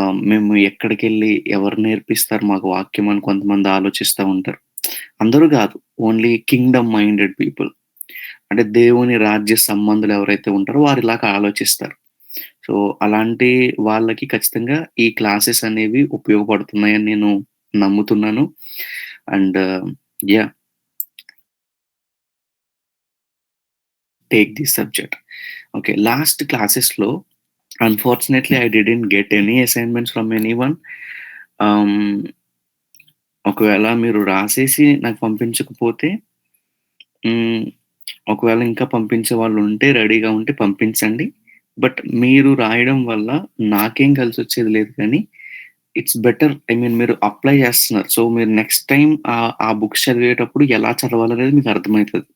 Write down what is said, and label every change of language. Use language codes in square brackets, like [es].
[te] మేము ఎక్కడికి వెళ్ళి ఎవరు నేర్పిస్తారు మాకు వాక్యం అని కొంతమంది ఆలోచిస్తూ ఉంటారు. అందరూ కాదు, ఓన్లీ కింగ్డమ్ మైండెడ్ పీపుల్, అంటే దేవుని రాజ్య సంబంధులు ఎవరైతే ఉంటారో వారు ఇలాగ ఆలోచిస్తారు. సో అలాంటి వాళ్ళకి ఖచ్చితంగా ఈ క్లాసెస్ అనేవి ఉపయోగపడుతున్నాయని నేను నమ్ముతున్నాను. [en] And take this subject. Okay, last classes lo unfortunately I didn't get any assignments from anyone. [te] ఒకవేళ మీరు రాసేసి నాకు పంపించకపోతే, ఒకవేళ ఇంకా పంపించే వాళ్ళు ఉంటే రెడీగా ఉంటే పంపించండి. బట్ మీరు రాయడం వల్ల నాకేం కలిసి వచ్చేది లేదు, కానీ [en] It's better. [te] మీరు అప్లై చేస్తున్నారు. సో మీరు నెక్స్ట్ టైం ఆ బుక్స్ చదివేటప్పుడు ఎలా చదవాలనేది మీకు అర్థమవుతుంది.